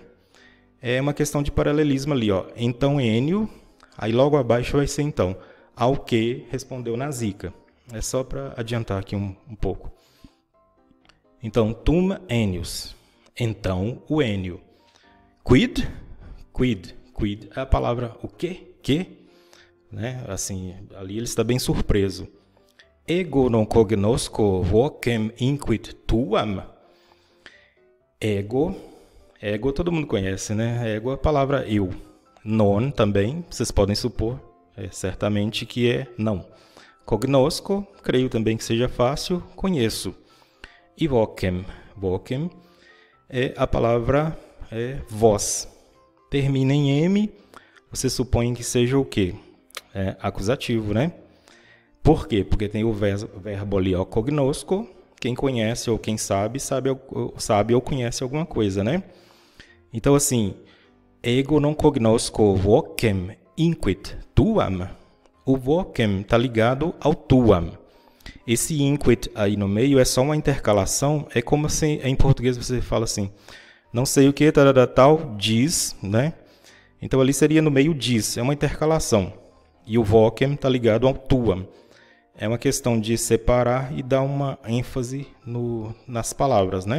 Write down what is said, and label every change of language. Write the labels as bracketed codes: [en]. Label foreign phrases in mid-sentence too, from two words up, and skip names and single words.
[pt] É uma questão de paralelismo ali, ó. Então Ennio, aí logo abaixo vai ser então, ao que respondeu nasica. É só para adiantar aqui um pouco. Então, [la] tum ennius, [pt] então o Ennio. Quid é a palavra o quê? Que? Né? Assim, ali ele está bem surpreso. [la] Ego non cognosco vocem inquit tuam. [pt] Ego todo mundo conhece, né? Ego é a palavra eu. Non também, vocês podem supor, certamente que é não. Cognosco, creio também que seja fácil, conheço. E vocem é a palavra vós. Termina em M, você supõe que seja o quê? Acusativo, né? Por quê? Porque tem o verbo ali, ó, cognosco, quem conhece ou quem sabe ou conhece alguma coisa, né? Então, assim, [la] ego non cognosco vocem inquit tuam. [pt] O vocem está ligado ao tuam. Esse inquit aí no meio é só uma intercalação, é como se em português você fala assim, não sei o que, tal, diz, né? Então ali seria no meio diz, é uma intercalação. E o vocem está ligado ao tuam. É uma questão de separar e dar uma ênfase nas palavras, né?